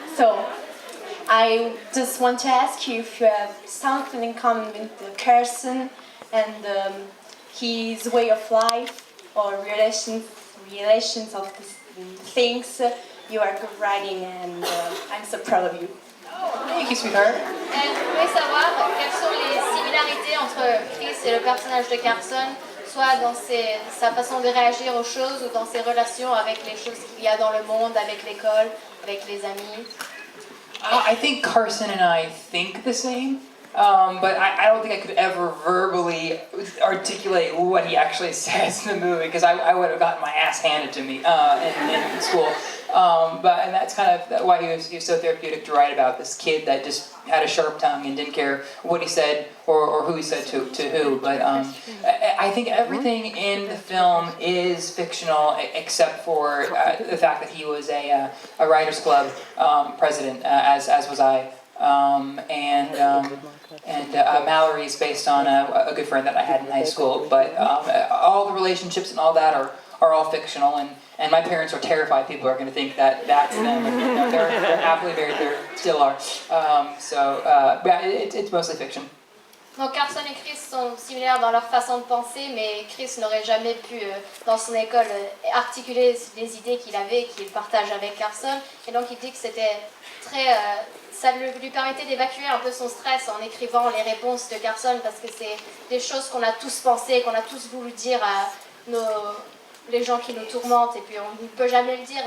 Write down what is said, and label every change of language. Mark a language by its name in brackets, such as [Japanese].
[English] So, I just want to ask you if you have something in common with the person and his way of life or relations of things you are writing, and I'm so proud of you. Thank you, sweetheart. [French] Elle voulait savoir quelles sont les similarités entre Chris et le personnage de Carson, soit dans sa façon de réagir aux choses ou dans ses relations avec les choses qu'il y a dans le monde, avec l'école, avec les amis. [English] I think Carson and I think the same, but I don't think I could ever verbally articulate what he actually says in the movie, because I would have gotten my ass handed to me in school. And that's kind of why he was so therapeutic to write about, this kid that just had a sharp tongue and didn't care what he said or who he said to who. But I think everything in the film is fictional except for the fact that he was a writers club president, as was I. And Mallory is based on a good friend that I had in high school. But all the relationships and all that are all fictional, and my parents are terrified people are going to think that that's them. And, they're happily married, they still are. Yeah, it's mostly fiction. [French] Donc Carson et Chris sont similaires dans leur façon de penser, mais Chris n'aurait jamais pu, dans son école, articuler les idées qu'il avait, qu'il partage avec Carson. Et donc il dit que c'était très... ça lui permettait d'évacuer un peu son stress en écrivant les réponses de Carson, parce que c'est des choses qu'on a tous pensées, qu'on a tous voulu dire à les gens qui nous tourmentent, et puis on ne peut jamais le dire.